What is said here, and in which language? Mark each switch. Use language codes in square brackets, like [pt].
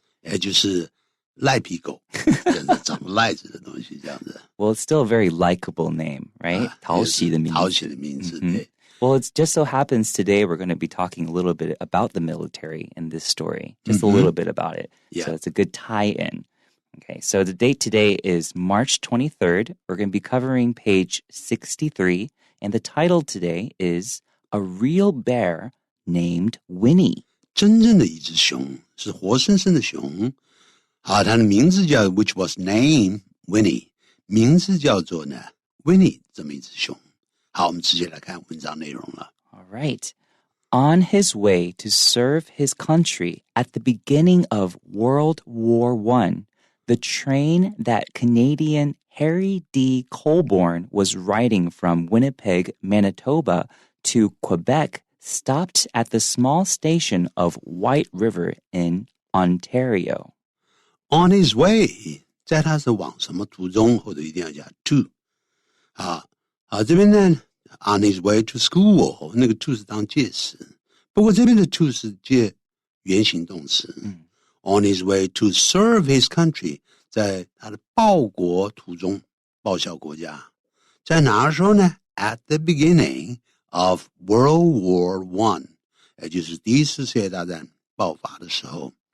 [zh] 也就是赖皮狗，长赖子的东西这样子。 [en] Well, it's still a very likable name, right? [zh] 讨喜的名字。讨喜的名字，对。 [en] Well, it just so happens today we're going to be talking a little bit about the military in this story. Just a little bit about it. Yeah. So it's a good tie-in. Okay, so the date today is March 23rd. We're going to be covering page 63. And the title today is A Real Bear Named Winnie. [zh] 真正的一只熊，是活生生的熊。 [en] 它的名字叫 which was named Winnie. [zh] 名字叫做呢 Winnie 这么一只熊。好，我们直接来看文章内容了。 [en] All right. On his way to serve his country at the beginning of World War I, the train that Canadian Harry D. Colborne was riding from Winnipeg, Manitoba to Quebec stopped at the small station of White River in Ontario. [zh] On his way, 在他是往什么途中，或者一定要讲 to。这边呢 on his way to school，那个 to 是当介词，不过这边的 to 是介原形动词。 On his way to serve his country，在他的报国途中，报效国家，在哪的时候呢 ？ At the beginning of World War I，也就是第一次世界大战爆发的时候。